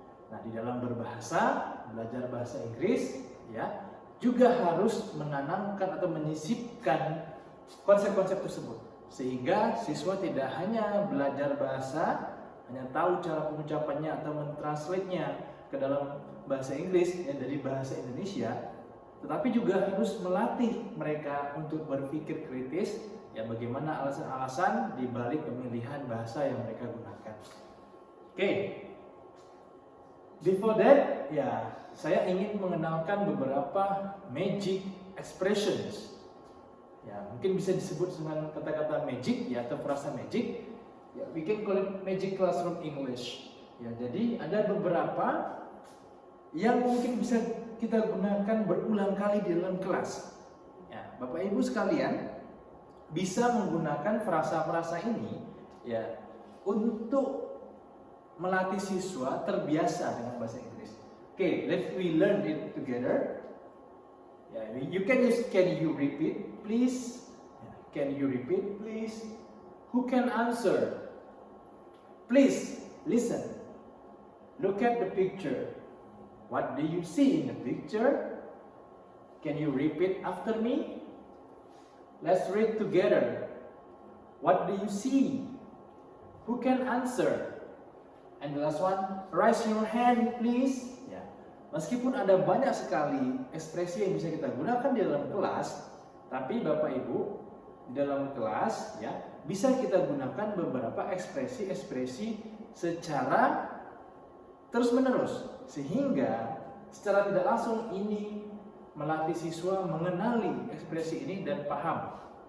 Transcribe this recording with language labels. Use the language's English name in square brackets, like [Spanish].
[Indonesian] Nah, di dalam berbahasa, belajar bahasa Inggris, juga harus menanamkan atau menyisipkan konsep-konsep tersebut, sehingga siswa tidak hanya belajar bahasa, hanya tahu cara pengucapannya atau mentranslate-nya ke dalam bahasa Inggris dari bahasa Indonesia, tetapi juga harus melatih mereka untuk berpikir kritis, bagaimana alasan-alasan di balik pemilihan bahasa yang mereka gunakan. Oke. [English] Before that, [Indonesian] saya ingin mengenalkan beberapa magic expressions. Mungkin bisa disebut dengan kata-kata magic atau frasa magic. [English] We can call it magic classroom English. [Indonesian] Jadi ada beberapa yang mungkin bisa kita gunakan berulang kali di dalam kelas. Bapak Ibu sekalian bisa menggunakan frasa-frasa ini untuk melatih siswa terbiasa dengan bahasa Inggris. [English] Let's we learn it together. You can use can you repeat please? Can you repeat please? Who can answer? Please listen. Look at the picture. What do you see in the picture? Can you repeat after me? Let's read together. What do you see? Who can answer? And the last one, raise your hand please. [Indonesian] Ya. Meskipun ada banyak sekali ekspresi yang bisa kita gunakan di dalam kelas, tapi Bapak Ibu di dalam kelas ya bisa kita gunakan beberapa ekspresi-ekspresi secara terus-menerus, sehingga secara tidak langsung ini melatih siswa mengenali ekspresi ini dan paham.